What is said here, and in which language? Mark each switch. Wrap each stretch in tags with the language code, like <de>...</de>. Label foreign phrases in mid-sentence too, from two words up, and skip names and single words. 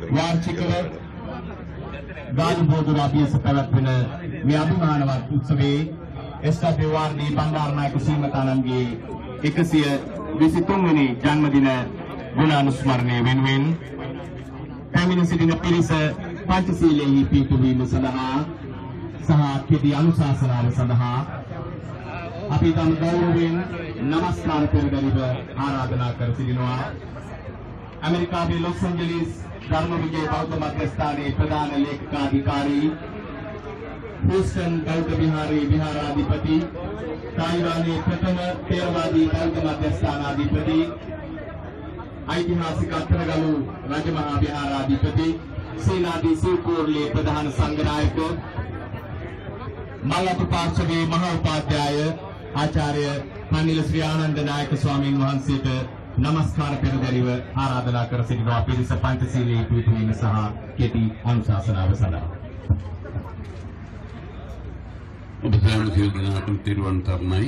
<si>වාර්ෂිකව ගාල්බෝදුර අභියස පැවැත්වෙන මේ අභිමානවත් උත්සවයේ SWRD බණ්ඩාරනායක සීමතානන්ගේ 123 වෙනි ජන්මදින ගුණානුස්මරණය වෙනුවෙන් පැමිණ සිටින පිරිස පංචශීලයෙහි පිහිටුවීම සඳහා සහ කෙටි අනුශාසනාව සඳහා අපි තම ගෞරවයෙන් නමස්කාර පෙරදරිව ආරාධනා කර සිටිනවා. ඇමරිකාවේ ලොස් ඇන්ජලිස් ධර්ම විජය බෞද්ධ මධ්‍යස්ථානයේ ප්‍රධාන ලේකකාධිකාරී හූස්ටන් බෞද්ධ විහාරයේ විහාරාධිපති තායිවානයේ ප්‍රථම තේරවාදී බෞද්ධ මධ්‍යස්ථානාධිපති ඓතිහාසික අත්තරගලු රාජමහා විහාරාධිපති සෙනාධි සිවකෝර්ලේ ප්‍රධාන සංඝනායක මල්ලප පාර්ශ්වේ මහා උපාධ්‍යාය ආචාර්ය අනිල් ශ්‍රී ආනන්ද නායක ස්වාමි වහන්සේට නමස්කාර පෙරදරිව ආරාධනා කර සිටිනවා. පිරිස පංචශීලයේ පිහිටුවීම සහ කෙටි අනුශාසනාව සඳහා ඔබ සෑම සියලු දෙනාටම තිරුවන් සරණයි.</si>